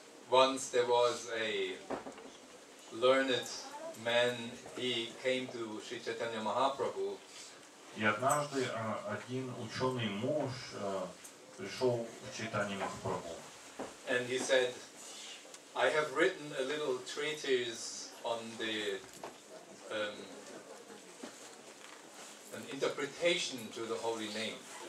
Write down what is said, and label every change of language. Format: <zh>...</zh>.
<en>Once there was a learned man, he came to Sri Chaitanya Mahaprabhu.</en> <ru>И однажды один ученый муж пришел к Чайтанье Махапрабху.</ru> <en>And he said, I have written a little treatise on the an interpretation to the holy name.</en>